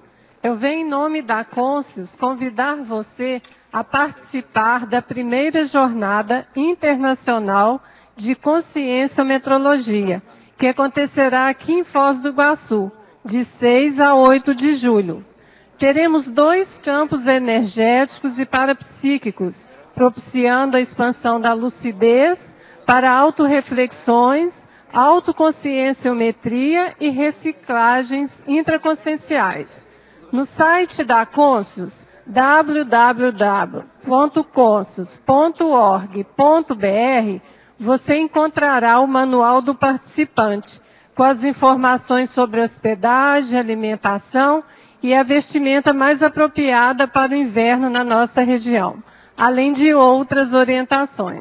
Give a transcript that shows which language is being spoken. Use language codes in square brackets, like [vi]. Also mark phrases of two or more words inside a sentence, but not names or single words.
[pt] Eu venho em nome da Conscius convidar você a participar da primeira jornada internacional de conscienciometrologia, que acontecerá aqui em Foz do Iguaçu, de 6 a 8 de julho. Teremos 2 campos energéticos e parapsíquicos, propiciando a expansão da lucidez para autorreflexões, autoconscienciometria e reciclagens intraconscienciais. No site da Conscius, www.conscius.org.br, você encontrará o manual do participante, com as informações sobre hospedagem, alimentação e a vestimenta mais apropriada para o inverno na nossa região, além de outras orientações.